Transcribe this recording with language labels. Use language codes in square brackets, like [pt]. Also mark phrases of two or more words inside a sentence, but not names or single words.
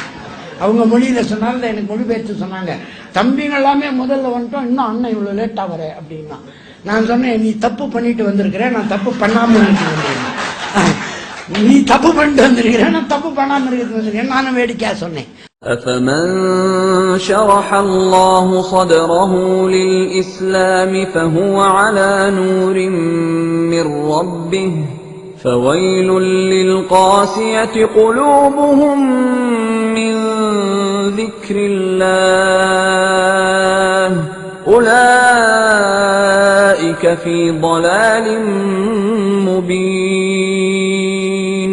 [ta] அவங்க மொழியில சொன்னாங்க, எனக்கு மொழிபெயர்த்து சொன்னாங்க, தம்பிங்க எல்லாமே முதல்ல வந்துட்டோம், இன்னும் அண்ணன் இவ்வளவு லேட்டா வர அப்படின்னா. நான் சொன்னேன், நீ தப்பு பண்ணிட்டு வந்திருக்கிற, நான் தப்பு பண்ணாம இருக்கேன். நீ தப்பு பண்ணிட்டு வந்திருக்கிறேன், நான் தப்பு பண்ணாம இருக்கிறேன், நானும் வேடிக்கையா சொன்னேன். [ar] أفمن شرح الله صدره للإسلام فهو على نور من ربه فويل للقاسية قلوبهم من ذكر الله أولئك في ضلال مبين.